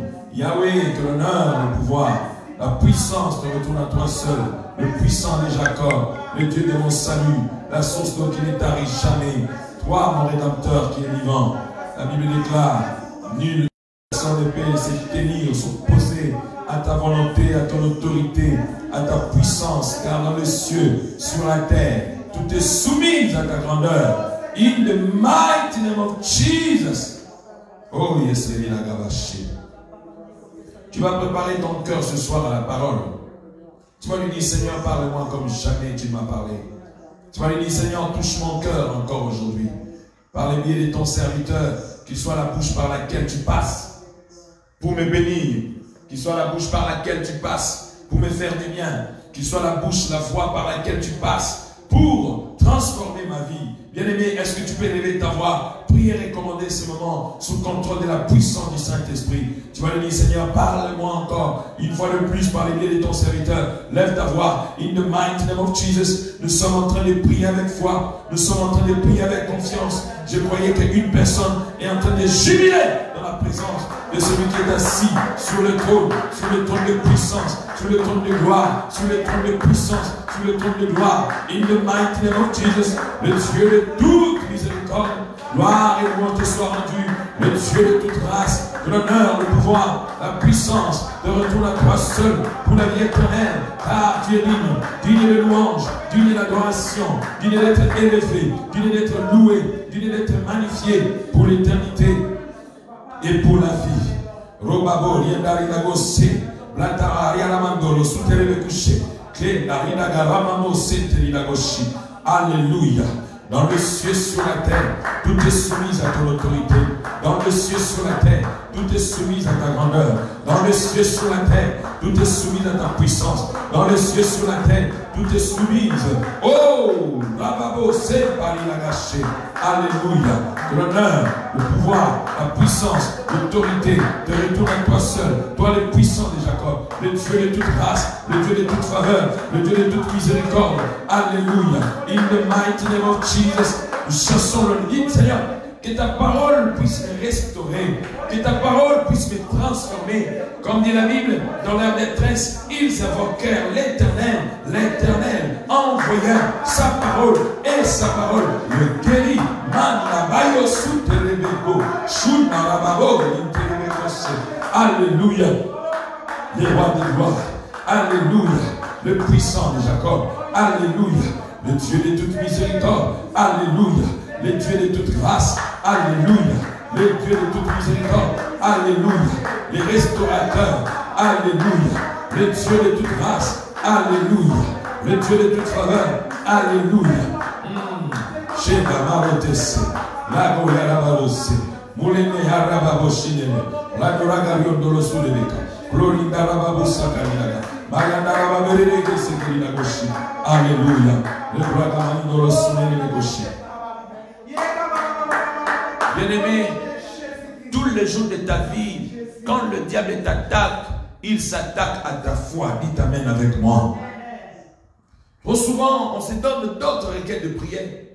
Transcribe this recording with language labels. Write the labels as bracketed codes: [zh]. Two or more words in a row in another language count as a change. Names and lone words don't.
[fr] Yahweh, que l'honneur, le pouvoir, la puissance te retourne à toi seul, le puissant de Jacob, le Dieu de mon salut, la source d'eau qui ne t'arrive jamais. Toi, mon Rédempteur qui est vivant. La Bible déclare, nul sans de paix s'est tenir, s'opposer à ta volonté, à ton autorité, à ta puissance, car dans les cieux, sur la terre, tout est soumis à ta grandeur. [en] In the mighty name of Jesus. Oh, yes, [fr] la Gavaché. Tu vas préparer ton cœur ce soir à la parole. Tu vas lui dire, Seigneur, parle-moi comme jamais tu m'as parlé. Tu vas lui dire, Seigneur, touche mon cœur encore aujourd'hui. Par le biais de ton serviteur, qu'il soit la bouche par laquelle tu passes pour me bénir. Qu'il soit la bouche par laquelle tu passes pour me faire du bien. Qu'il soit la bouche, la voix par laquelle tu passes pour transformer ma vie. Bien-aimé, est-ce que tu peux élever ta voix, prier et commander ce moment sous le contrôle de la puissance du Saint-Esprit? Tu vas lui dire, Seigneur, parle-moi encore une fois de plus par les biais de ton serviteur. Lève ta voix. [en] In the mighty name of Jesus, [fr] nous sommes en train de prier avec foi. Nous sommes en train de prier avec confiance. Je croyais qu'une personne est en train de jubiler dans la présence de celui qui est assis sur le trône de puissance, sur le trône de gloire, sur le trône de puissance, sur le trône de gloire. [en] In the mighty name of Jesus, [fr] le Dieu de toute miséricorde, gloire et louange te soit rendue, le Dieu de toute grâce, que l'honneur, le pouvoir, la puissance te retourne à toi seul pour la vie éternelle, car tu es digne de louange, digne d'adoration, digne d'être élevé, digne d'être loué, digne d'être magnifié pour l'éternité et pour la vie. Robabo, Riendari Lagose, Blatara, Yalamandolo, Souterebe Couché, Clé, Narina Garamamo, Seteri Lagoshi. Alléluia. Dans le ciel, sur la terre, tout est soumis à ton autorité. Dans le ciel, sur la terre, tout est soumis à ta grandeur. Dans le ciel, sur la terre, tout est soumis à ta puissance. Dans le ciel, sur la terre, tout est soumis. Oh, Rababo, c'est Paris la gâché. Alléluia. Que l'honneur, le pouvoir, la puissance, l'autorité te retourne à toi seul. Toi, le puissant de Jacob, le Dieu de toute grâce, le Dieu de toute faveur, le Dieu de toute miséricorde. Alléluia. [en] In the mighty name of Jesus, [fr] nous chassons le lit, Seigneur. Que ta parole puisse me restaurer, que ta parole puisse me transformer. Comme dit la Bible, dans leur détresse, ils invoquèrent l'Éternel, l'Éternel, envoyant sa parole, et sa parole le guérit. Man la bayo sous terebeko, shun marababo, interebekos. Alléluia. Le roi de gloire. Alléluia. Le puissant de Jacob. Alléluia. Le Dieu de toute miséricorde. Alléluia. Le Dieu de toute grâce. Alléluia. Le Dieu de toute miséricorde. Alléluia. Les restaurateurs. Alléluia. Le Dieu de toute grâce. Alléluia. Le Dieu de toute faveur. Alléluia. Chez Damarotesse. La Goya Rabarose. Moulene Harababoshine. La Goragarion de l'Osulebeka. Glorinda Rababosa Kamilaga. Maganda Rababereke Sekerina Goshi. Alléluia. Le Bragamani de l'Osulebeka Goshi. Bien-aimé, tous les jours de ta vie, quand le diable t'attaque, il s'attaque à ta foi. Dites amen avec moi. Trop souvent, on se donne d'autres requêtes de prière.